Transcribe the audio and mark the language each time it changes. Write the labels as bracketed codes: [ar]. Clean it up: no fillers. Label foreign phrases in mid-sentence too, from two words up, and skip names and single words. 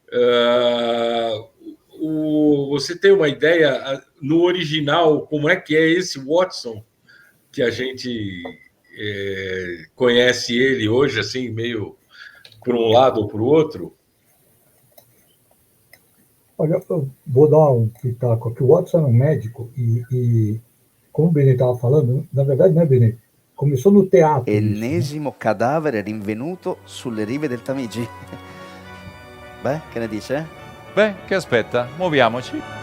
[pt] Você tem uma ideia no original como é que é esse Watson que a gente conhece ele hoje assim meio por um lado ou por outro? Olha, eu vou dar um pitaco aqui. O Watson é um médico e como o Benê estava falando, na verdade, né, Benê? Começou no teatro. [it] Ennesimo cadavere rinvenuto sulle rive del Tamigi. Beh, che ne dice? Beh, che aspetta, muoviamoci.